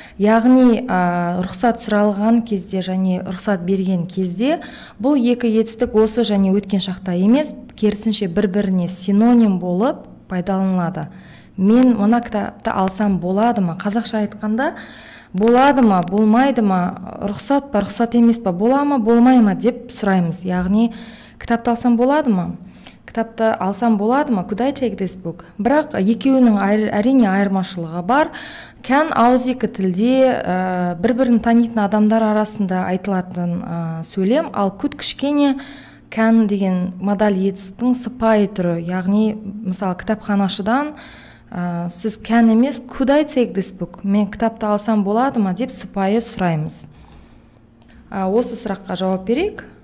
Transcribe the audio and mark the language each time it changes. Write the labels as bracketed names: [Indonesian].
[Kazakh] Яғни рұқсат сұралған кезде және рұқсат берген кезде бұл екі етістік осы және өткен шақта емес, керісінше бір-біріне синоним болып пайдаланылады. Мен мына кітапты алсам болады ма? Қазақша айтқанда болады ма, болмайды ма, рұқсат па, рұқсат емес па, бола ма, болмай ма деп сұраймыз. Яғни кітапты алсам болады ма? Кітапты алсам болады ма? [English] Could I take this book? [Kazakh] Бірақ екеуінің әрине айырмашылығы бар. Can ауызекі тілде бір-бірін танитын адамдар арасында айтылатын сөйлем, ал could кішкене can деген модаль етістіктің сыпайы түрі. Яғни, мысалы, кітапханашыдан сіз [English] can [Kazakh] емес, [English] could I take this book? [Kazakh] Мен кітапты алсам болады ма деп сыпайы сұраймыз. Осы сұраққа жауап берейік.